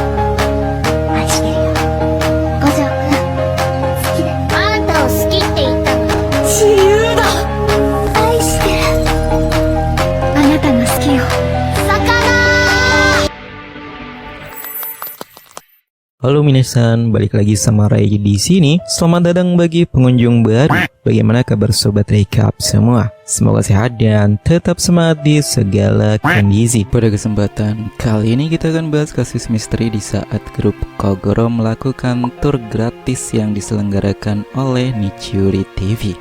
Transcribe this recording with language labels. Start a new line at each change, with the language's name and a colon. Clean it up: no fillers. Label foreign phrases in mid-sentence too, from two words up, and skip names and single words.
Japanese: 愛してるよ。五条くん、好きだよ。あんたを好きって言ったの。自由だ。愛してる。あなたが好きよ。魚。
Indonesian: Halo minasan, balik lagi sama Ray di sini. Selamat datang bagi pengunjung baru. Bagaimana kabar sobat recap semua? Semoga sehat dan tetap semangat di segala kondisi. Pada kesempatan kali ini kita akan bahas kasus misteri di saat grup Kogoro melakukan tur gratis yang diselenggarakan oleh Nichiuri TV.